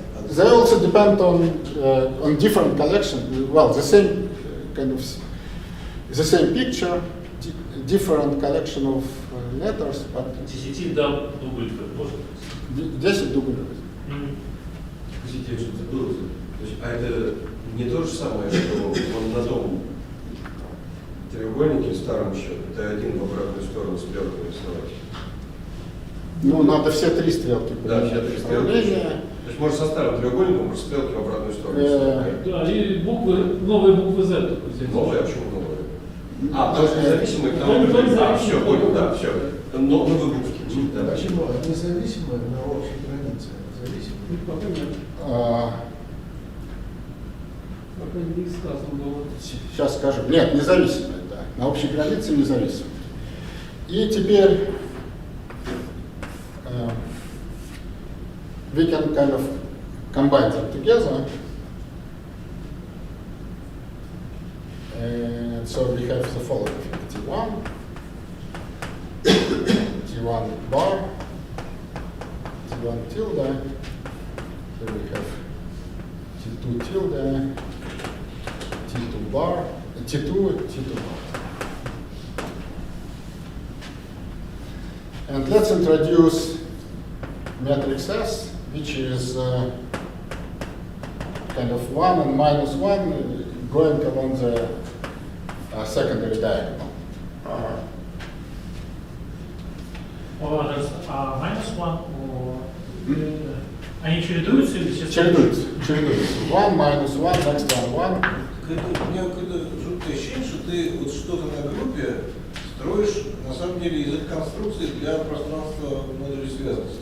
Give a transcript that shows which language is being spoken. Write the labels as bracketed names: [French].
[English] They also depend on different collections. Well, the same kind of the same picture, different collection of letters, but [Russian] 10 дам дубль, может быть? 10 дублей. Извините, что забыл. А это Не то же самое, что он на том треугольнике старом еще, Т1 в обратную сторону стрелкой рисовать. Ну, надо все три стрелки. Да, все три стрелки. То есть можно со старым треугольником просто стрелки в обратную сторону рисовать. Да, и буквы, новые буквы Z только здесь. Новые, а почему новые? Потому что независимые, потому что... все, понял, да, все. Новые буквы. Да. Почему? Независимые на общей границе. Зависимые. Пока нет. Пока не сказано было. Сейчас скажу. Нет, независимые, да. На общей границе независимые. И теперь [English] we can kind of combine them together. And so we have the following T1, T1 bar, T1 tilde, here we have T2 tilde, T2 bar, T2 bar. And let's introduce matrix S, which is kind of 1 and minus 1 going along the secondary diagonal. Minus 1, [Russian] они чередуются или сейчас? Чередуются. 1, [English] minus 1, next one, [Russian] 1. У меня какое-то жуткое ощущение, что ты вот что-то на группе строишь, на самом деле, язык конструкции для пространства модулей связанности.